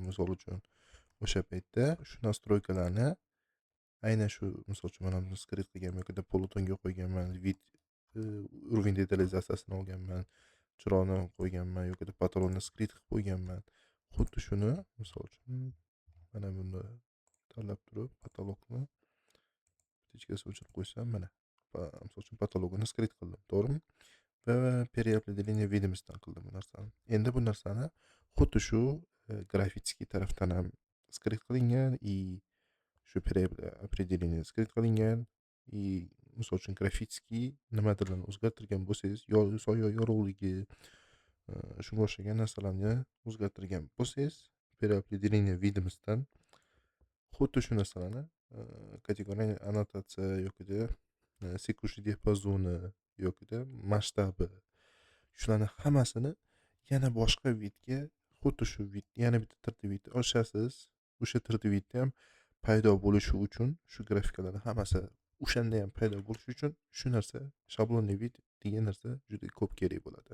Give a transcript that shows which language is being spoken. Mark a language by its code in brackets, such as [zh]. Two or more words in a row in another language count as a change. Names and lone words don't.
[uz] Misol uchun o'sha paytda shu nastroykalarni aynan shu misol uchun mana buni skrit qilganman yokida polutonga qo'yganman, vid уровень detalizatsiyasini olganman, chiroqni qo'yganman yokida patronni skrit qilib qo'yganman. Xuddi shuni misol uchun mana buni tanlab turib patologni ichkasiga o'chirib qo'ysam mana misol uchun patologini skrit qildim, to'g'rimi? Va [ru] переопределение видимостьdan [uz] qildim bu narsani. Endi bu narsani xuddi shu grafitskiy tarafdan ham skrit qilingan и shu переопределение skrit qilingan и misol uchun grafitskiy nimadirlarni o'zgartirgan bo'lsangiz, soya yorug'ligi shunga o'xshagan narsalarni o'zgartirgan bo'lsangiz, [ru] переопределение видимостьdan [uz] xuddi shu narsalarni kategoriya annotatsiya yokida sekushi diapazoni yokida masshtabi shularni hammasini yana boshqa vidga xuddi shu vid yana bitta 3D vid ochasiz. O'sha 3D vidda ham paydo bo'lishi uchun shu grafikalarni hammasi o'shanda ham paydo bo'lishi uchun shu narsa shablonli vid degan narsa juda ko'p kerak bo'ladi.